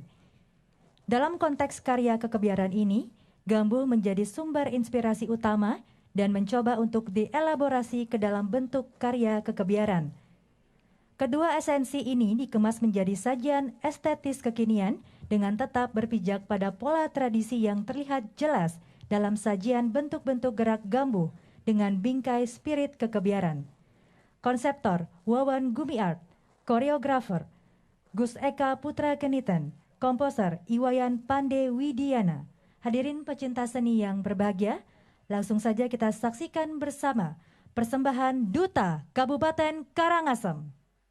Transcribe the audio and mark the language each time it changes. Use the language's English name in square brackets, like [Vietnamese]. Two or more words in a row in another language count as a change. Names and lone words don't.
[Indonesian] Dalam konteks karya kekebiaran ini, Gambuh menjadi sumber inspirasi utama dan mencoba untuk dielaborasi ke dalam bentuk karya kekebiaran. Kedua esensi ini dikemas menjadi sajian estetis kekinian dengan tetap berpijak pada pola tradisi yang terlihat jelas dalam sajian bentuk-bentuk gerak Gambuh dengan bingkai spirit kekebiaran. Konseptor Wawan Gumiart, koreografer Gus Eka Putra Keniten, komposer Iwayan Pande Widiana. Hadirin pecinta seni yang berbahagia, langsung saja kita saksikan bersama persembahan Duta Kabupaten Karangasem.